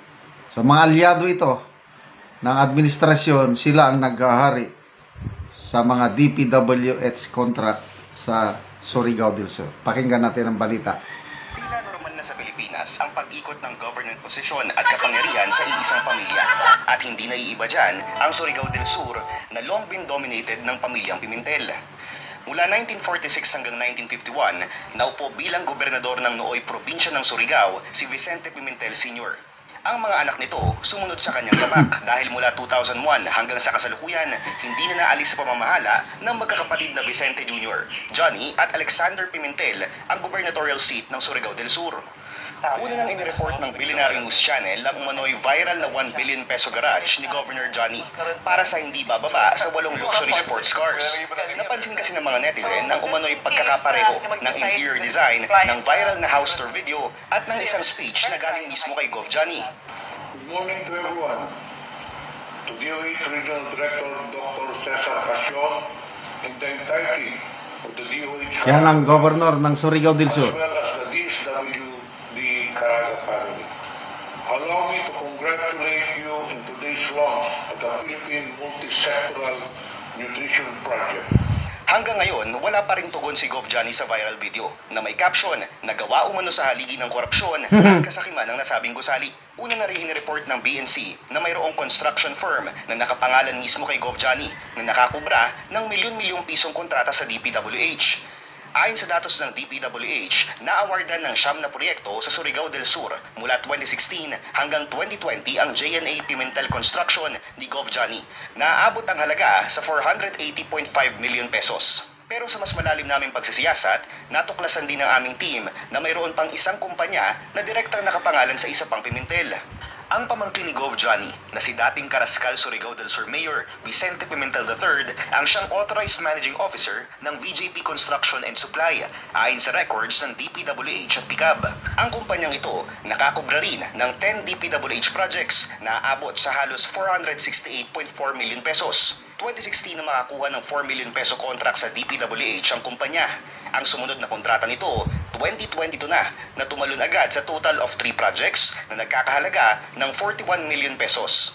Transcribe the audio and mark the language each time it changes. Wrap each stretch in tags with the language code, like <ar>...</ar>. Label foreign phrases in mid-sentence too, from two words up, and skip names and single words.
<tl>So mga alyado ito ng administrasyon, sila ang naghahari sa mga DPWH contract sa Surigao del Sur. Pakinggan natin ang balita. Tila normal na sa Pilipinas ang pag-ikot ng government posisyon at kapangyarihan sa iisang pamilya. At hindi naiiba dyan ang Surigao del Sur na</tl> <en>long been dominated</en> <tl>ng pamilyang Pimentel. Mula 1946 hanggang 1951, naupo bilang gobernador ng nooy probinsya ng Surigao si Vicente Pimentel Sr. Ang mga anak nito sumunod sa kanyang yamak dahil mula 2001 hanggang sa kasalukuyan, hindi na naalis sa pamamahala ng magkakapatid na Vicente Jr., Johnny at Alexander Pimentel ang gubernatorial seat ng Surigao del Sur. Una nang inireport ng Billionaire News Channel ang umano'y viral na</tl> <en>1 billion peso garage</en> <tl>ni Governor Johnny para sa hindi bababa sa 8</tl> <en>luxury sports cars.</en> <tl>Napansin kasi ng mga netizen ang umano'y pagkakapareho ng</tl> <en>interior design</en> <tl>ng viral na</tl> <en>house tour video</en> <tl>at ng isang speech na galing mismo kay Gov. Johnny.</tl> <en>Good morning to everyone. To DOH Regional Director Dr. Cesar Casion and the entirety of the DOH</en> <tl>Yan ang governor ng Surigao del Sur.</tl> <en>as well as the DSWD Caraga family. Allow me to congratulate you in today's launch of the Philippine Multi-Sectoral Nutrition Project.</en> <tl>Hanggang ngayon, wala pa ring tugon si Gov. Johnny sa</tl> <en>viral video</en> <tl>na may caption na gawa umano sa haligi ng korupsyon at kasakiman ng nasabing gusali. Una na rin report ng BNC na mayroong construction firm na nakapangalan mismo kay Gov. Johnny na nakakubra ng milyon-milyong pisong kontrata sa DPWH. Ayon sa datos ng DPWH, na-awardan ng 9 na proyekto sa Surigao del Sur mula 2016 hanggang 2020 ang JNA Pimentel Construction ni Gov. Johnny. Naaabot ang halaga sa</tl> <en>480.5 million pesos.</en> <tl>Pero sa mas malalim naming pagsisiyasat, natuklasan din ng aming team na mayroon pang isang kumpanya na direktang nakapangalan sa isa pang Pimentel. Ang pamangkin ni Gov. Johnny na si dating Karaskal Surigao del Sur Mayor Vicente Pimentel III ang siyang</tl> <en>authorized managing officer</en> <tl>ng VJP Construction and Supply ayon sa records ng DPWH at PICAB. Ang kumpanyang ito nakakubra rin ng 10 DPWH projects na aabot sa halos 468.4</tl> <en>million pesos.</en> <tl>2016 na makakuha ng</tl> <en>4 million peso contract</en> <tl>sa DPWH ang kumpanya. Ang sumunod na kontrata nito, 2022 na tumalon agad sa</tl> <en>total of 3 projects</en> <tl>na nagkakahalaga ng</tl> <en>41 million pesos.</en>